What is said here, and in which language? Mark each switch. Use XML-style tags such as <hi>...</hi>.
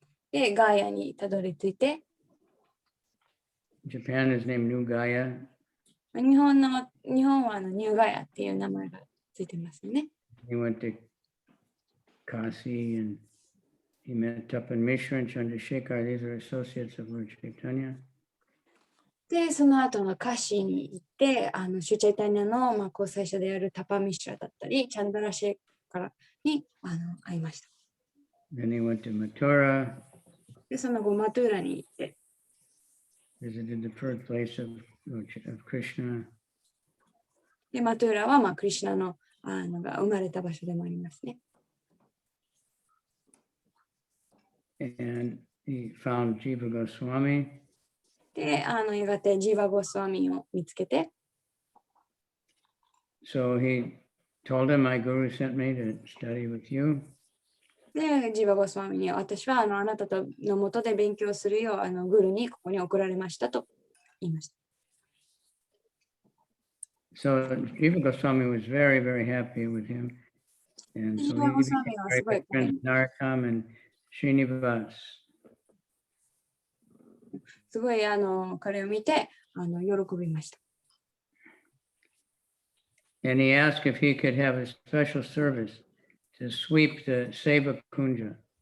<ja>で、ガーヤにたどり着いて、</ja> <en>Japan is named New Gaya.</en> <ja>日本はニューガヤっていう名前がついてますよね。</ja> <en>He went to Kasi and he met Tapan Mishra and Chandrasekhar. These are associates of Lord Chaitanya.</en> <ja>で、その後のカシーに行って、シュチャイタニアの交際者であるタパミシュラだったり、チャンダラシェカラに会いました。</ja> <en>Then he went to Mathura.</en> <ja>で、その後マトゥーラに行って、</ja> <en>visited the birthplace of Krishna.</en> <ja>で、マトゥーラはクリシュナのが生まれた場所でもありますね。</ja> <en>And he found Jiva Goswami.</en> <ja>で、やがてジーバゴスワミを見つけて、</ja> <en>So he told him, my guru sent me to study with you.</en> <ja>で、ジーバゴスワミに私はあなたのもとで勉強するようグルにここに送られましたと言いました。</ja> <en>So Jiva Goswami was very, very happy with him. And so he became very good friends with Narottam and Srinivas.</en> <ja>すごい彼を見て喜びました。</ja> <en>And he asked if he could have a special service to sweep the Seva Kunja.</en>